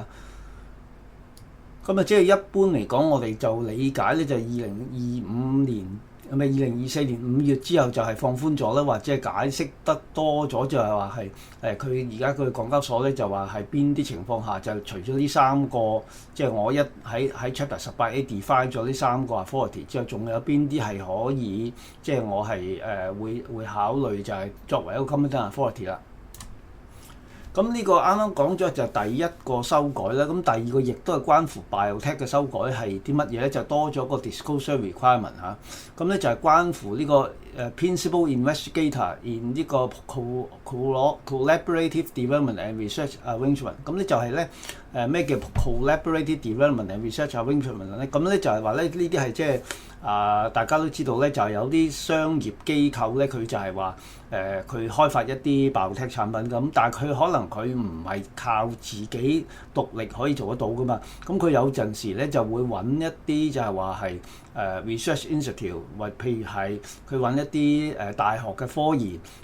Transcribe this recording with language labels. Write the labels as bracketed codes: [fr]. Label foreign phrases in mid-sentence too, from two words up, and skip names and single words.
[yue] 咁即係一般嚟講，我哋就理解咧，就2025年2024年5月之後就係放寬咗啦，或者係解釋得多咗，就係話係佢而家佢港交所咧就話係邊啲情況下就除咗呢三個，即係我喺 Chapter 18A define 咗呢三個 authority 之後，仲有邊啲係可以即係我係會考慮就係作為一個 [en] competent authority [yue] 啦。咁呢個啱啱講咗就第一個修改啦，咁第二個亦都係關乎 biotech 嘅修改係啲乜嘢咧？就多咗個 [en] disclosure requirement [yue] 嚇，咁咧就係關乎呢個 [en] principal investigator in [yue] 呢個 [en] collaborative development and research arrangement。 [yue] 咁咧就係咧咩叫 [en] collaborative development and research arrangement [yue] 咧？咁咧就係話咧呢啲係即係大家都知道咧，就係有啲商業機構咧，佢就係話佢開發一啲 biotech 產品咁，但係佢可能佢唔係靠自己獨力可以做得到噶嘛。咁佢有陣時咧就會揾一啲就係話係 [en] research institute， [yue] 或譬如係佢揾一啲大學嘅科研